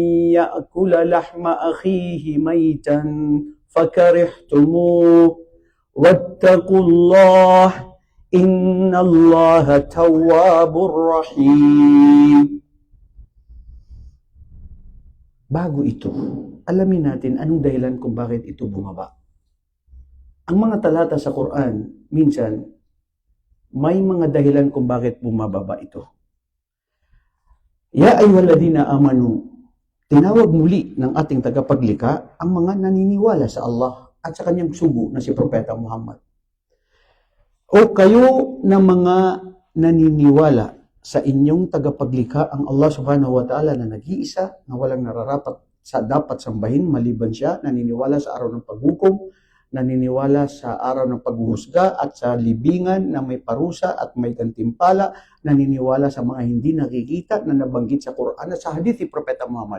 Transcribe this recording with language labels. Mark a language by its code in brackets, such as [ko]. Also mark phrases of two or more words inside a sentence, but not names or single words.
[ar] يأكل لحم أخيه ميتا فكرهتموه واتقوا الله إن الله تواب رحيم. [tl] Bago ito, alamin natin anong dahilan kung bakit ito bumaba. Ang mga talata sa Quran, minsan, may mga dahilan kung bakit bumababa ito. [ar] يا أيها الذين آمنوا, [tl] tinawag muli ng ating tagapaglikha ang mga naniniwala sa Allah at sa kanyang sugo na si Propeta Muhammad. O kayo na mga naniniwala sa inyong tagapaglikha ang Allah [ar] سبحانه وتعالى [tl] na nag-iisa, na walang nararapat sa dapat sambahin maliban siya, naniniwala sa araw ng paghukom, naniniwala sa araw ng paghuhusga at sa libingan na may parusa at may gantimpala, naniniwala sa mga hindi nakikita na nabanggit sa Quran at sa hadith ni Propeta Muhammad.